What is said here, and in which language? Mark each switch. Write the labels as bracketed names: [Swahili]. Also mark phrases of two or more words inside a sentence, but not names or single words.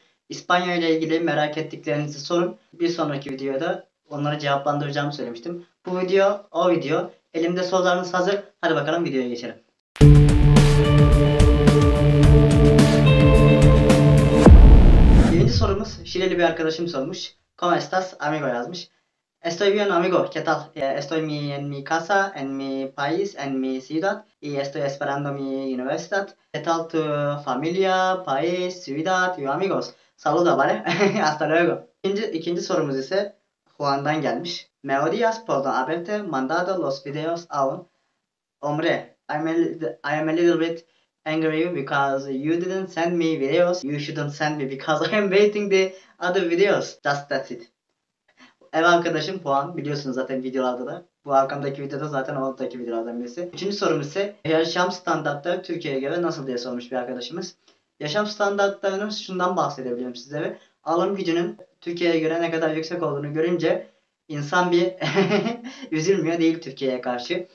[Turkish] İspanya ile ilgili merak ettiklerinizi sorun. Bir sonraki videoda onları cevaplandıracağımı söylemiştim. Bu video o video. Elimde sorularınız hazır. Hadi bakalım videoya geçelim. Birinci sorumuz Şileli bir arkadaşım sormuş. [Spanish] ¿Cómo estás? Amigo yazmış. Estoy bien, amigo. ¿Qué tal? Estoy en mi casa, en mi país, en mi ciudad y estoy esperando mi universidad. ¿Qué tal tu familia, país, ciudad y amigos? Saluda, ¿vale? Hasta luego. [Turkish] İkinci sorumuz ise Juan'dan gelmiş. [Spanish] Me odias por no haberte mandado los videos aún. Hombre, [English] I am a little bit angry because you didn't send me videos. You shouldn't send me because I am waiting the other videos. Just that's it. [Turkish] Ev arkadaşım Puan. Biliyorsunuz zaten videolarda da. Bu arkamdaki videoda zaten oradaki videolardan birisi. Üçüncü sorum ise yaşam standartları Türkiye'ye göre nasıl diye sormuş bir arkadaşımız. Yaşam standartlarının şundan bahsedebilirim sizlere. Alım gücünün Türkiye'ye göre ne kadar yüksek olduğunu görünce insan bir üzülmüyor değil Türkiye'ye karşı.